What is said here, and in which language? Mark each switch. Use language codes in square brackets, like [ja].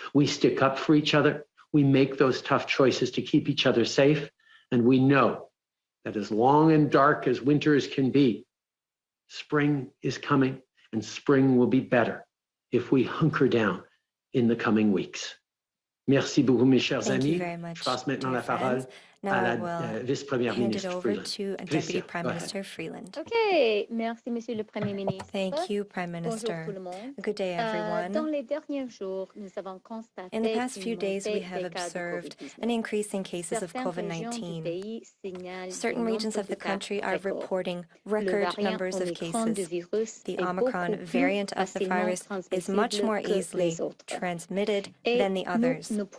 [en] We stick up for each other. We make those tough choices to keep each other safe. And we know that as long and dark as winters can be, spring is coming, and spring will be better if we hunker down in the coming weeks. [fr] Merci beaucoup, mes chers [en] Thank [fr] amis. [en] You very much, [fr] Je passe maintenant la parole à la vice-première ministre Freeland. [en] To Deputy Prime Minister Freeland. [fr] Okay, merci, Monsieur le Premier ministre. [en] Thank you, Prime Minister. [fr] Bonjour tout le monde. [en] Good day, everyone. [fr] Dans les derniers jours, nous avons constaté [en] In the past few days, we have observed an increase in cases of COVID-19. Certain regions of the country are reporting record numbers of cases. The Omicron variant of the virus is much more easily transmitted than the others.